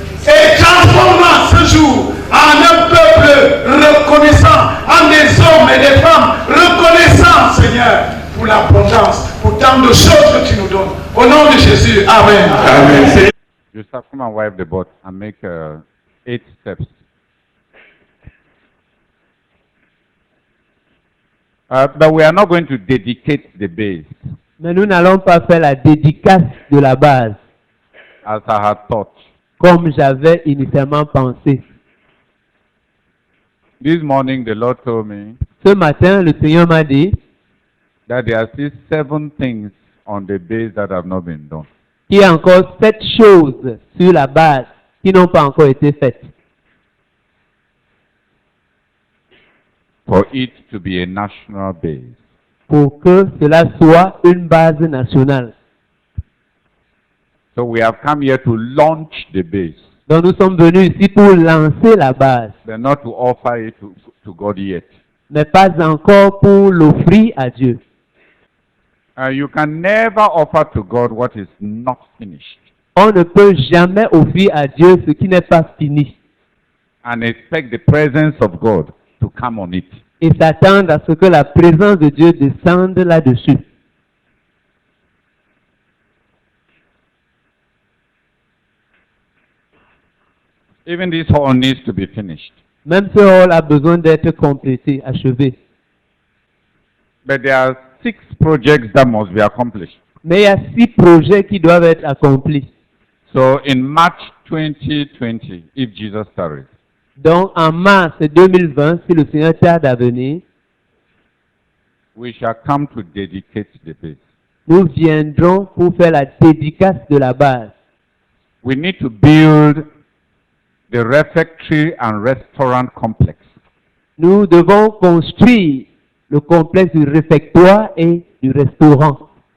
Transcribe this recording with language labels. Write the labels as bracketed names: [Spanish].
[French] Et transforme-la ce jour en un peuple reconnaissant, en des hommes et des femmes reconnaissants, Seigneur, pour l'abondance, pour tant de choses que tu nous donnes. Au nom de Jésus, Amen. Amen. [English] You start, come and wipe the butt and make 8 steps. But we are not going to dedicate the base. [French] Mais nous n'allons pas faire la dédicace de la base, [English] As I had thought. [French] comme j'avais initialement pensé. [English] This morning the Lord told me [French] Ce matin, le Seigneur m'a dit [English] that there are still 7 things on the base that have not been done. [French] qu'il y a encore 7 choses sur la base qui n'ont pas encore été faites [English] For it to be a national base. [French] pour que cela soit une base nationale. [English] So we have come here to launch the base, [French] Donc nous sommes venus ici pour lancer la base, [English] but not to offer it to God yet. [French] mais pas encore pour l'offrir à Dieu. [English] You can never offer to God what is not finished [French] On ne peut jamais offrir à Dieu ce qui n'est pas fini [English] and expect the presence of God to come on it. [French] et s'attendre à ce que la présence de Dieu descende là-dessus. [English] Even this hall needs to be finished. [French] Même ce hall a besoin d'être complété, achevé. [English] But there are 6 projects that must be accomplished. [French] Mais il y a 6 projets qui doivent être accomplis. [English] So in March 2020, if Jesus tarries, [French] Donc en mars 2020, si le Seigneur tarde à venir, [English] we shall come to dedicate the base. [French] nous viendrons pour faire la dédicace de la base. [English] We need to build the refectory and restaurant complex. [French] Nous devons construire le complexe du réfectoire et du restaurant.